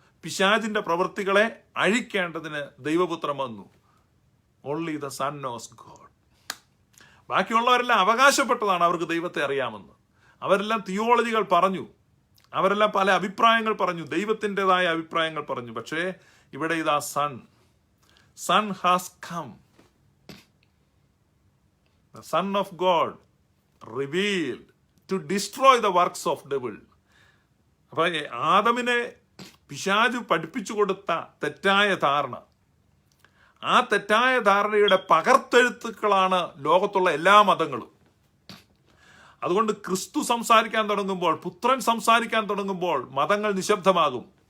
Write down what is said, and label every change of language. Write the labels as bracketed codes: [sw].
[ml] പിശാചിന്റെ പ്രവൃത്തികളെ അഴിക്കേണ്ടതിന് ദൈവപുത്രൻ വന്നു. [en] Only the son knows God. [ml] ബാക്കിയുള്ളവരെല്ലാം അവകാശപ്പെട്ടതാണ് അവർക്ക് ദൈവത്തെ അറിയാമെന്ന്. അവരെല്ലാം തിയോളജികൾ പറഞ്ഞു, അവരെല്ലാം പല അഭിപ്രായങ്ങൾ പറഞ്ഞു, ദൈവത്തിൻ്റെതായ അഭിപ്രായങ്ങൾ പറഞ്ഞു. പക്ഷേ ഇവിടെ ഇതാ [en] Son has come, the Son of God revealed to destroy the works of devil. [ml] അപ്പൊ ആദമിനെ പിശാച് പഠിപ്പിച്ചു കൊടുത്ത തെറ്റായ ധാരണ, ആ തെറ്റായ ധാരണയുടെ പകർത്തെഴുത്തുക്കളാണ് ലോകത്തുള്ള എല്ലാ മതങ്ങളും. അതുകൊണ്ട് ക്രിസ്തു സംസാരിക്കാൻ തുടങ്ങുമ്പോൾ, പുത്രൻ സംസാരിക്കാൻ തുടങ്ങുമ്പോൾ മതങ്ങൾ നിശബ്ദമാകും.